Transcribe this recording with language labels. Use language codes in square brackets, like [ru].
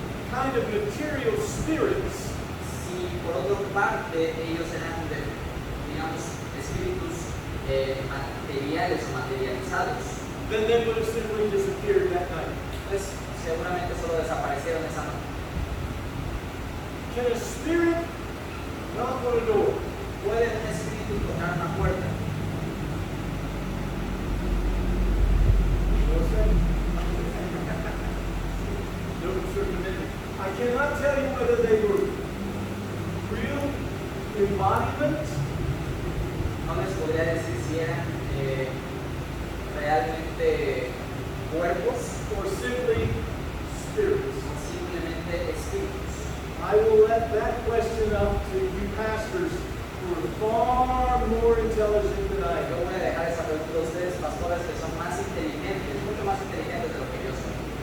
[en] kind of material spirits, [es] si por otra parte ellos eran, digamos, espíritus materiales o materializados, [en] then they would have simply disappeared that night. [es] pues seguramente solo desaparecieron esa noche. [en] Can a spirit knock on a door? [es] ¿Puede un espíritu tocar una puerta? No sé. [en] No certainty. I cannot tell you whether they were real embodiments [es] No les podría decir si eran realmente cuerpos [en] or simply spirits. [es] o simplemente espíritus. [en] I will let that question up to you pastors who are far more intelligent than I [es] Yo [en] am. [es] voy a dejar esa pregunta a ustedes, pastores, que son más inteligentes, mucho más inteligentes de lo que yo soy.